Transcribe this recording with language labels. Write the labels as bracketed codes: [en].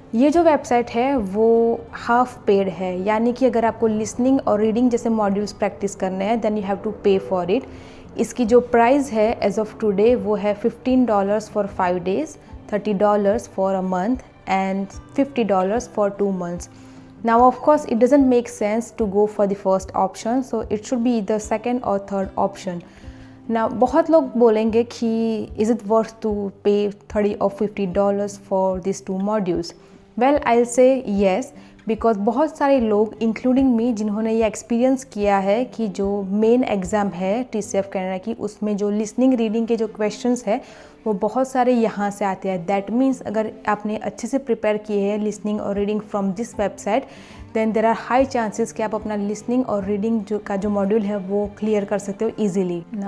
[hi] ये जो वेबसाइट है वो हाफ पेड है, यानी कि अगर आपको लिसनिंग और रीडिंग जैसे मॉड्यूल्स प्रैक्टिस करने हैं [en] Then you have to pay for it. [hi] इसकी जो प्राइस है [en] As of today वो है $15 for 5 days, $30 for a month and $50 for 2 months। Now of course it doesn't make sense to go for the first option, so it should be either second or third option. Now [hi] बहुत लोग बोलेंगे कि [en] is it worth to pay $30 or $50 for these 2 modules? Well, I'll say yes, [hi] because बहुत सारे लोग [en] including me [hi] जिन्होंने ये experience किया है कि जो मेन एग्ज़ाम है TCF कैनेडा की उसमें जो लिसनिंग रीडिंग के जो क्वेश्चंस है वो बहुत सारे यहाँ से आते हैं। [en] that means [hi] अगर आपने अच्छे से प्रिपेयर किए हैं लिसनिंग और reading [en] from this website then there are high chances [hi] कि आप अपना लिसनिंग और रीडिंग जो मॉड्यूल है वो क्लियर कर सकते हो ईजिली।